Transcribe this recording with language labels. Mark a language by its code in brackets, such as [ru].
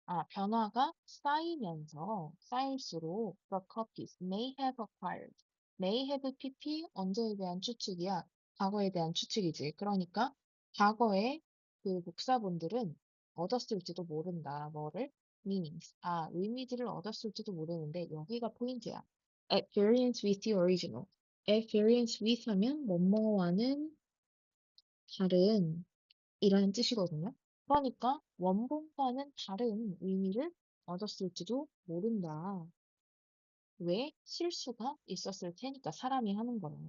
[ko] 변화가 쌓일수록 [en] the copies may have acquired. [ko] may have pp 언제에 대한 추측이야? 과거에 대한 추측이지. 그러니까 과거에 그 복사본들은 얻었을지도 모른다. 뭐를? meanings. 의미들을 얻었을지도 모르는데 여기가 포인트야. [en] at variance with the original. [ko] at variance with 하면 뭐뭐와는 다른 이라는 뜻이거든요. 그러니까 원본과는 다른 의미를 얻었을지도 모른다. 왜? 실수가 있었을 테니까 사람이 하는 거예요.